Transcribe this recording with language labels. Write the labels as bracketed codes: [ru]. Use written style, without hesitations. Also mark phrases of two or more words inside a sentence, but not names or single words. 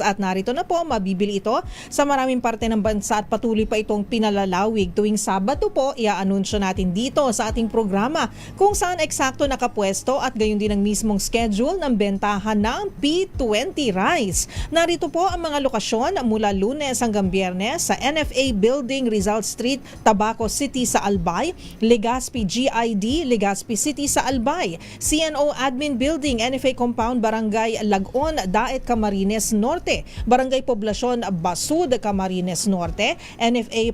[tl] At narito na po, mabibili ito sa maraming parte ng bansa at patuloy pa itong pinalalawig. Tuwing Sabado po, i-anunsyo natin dito sa ating programa kung saan eksakto nakapwesto at gayon din ang mismong schedule ng bentahan ng P20 rice. Narito po ang mga lokasyon mula Lunes hanggang Biyernes sa NFA Building, Rizal Street, Tabaco City sa Albay, Legazpi GID, Legazpi City sa Albay, CNO Admin Building, NFA Compound, Barangay Lagon, Daet, Camarines Norte, Barangay Poblasyon, Basud, Camarines Norte, NFA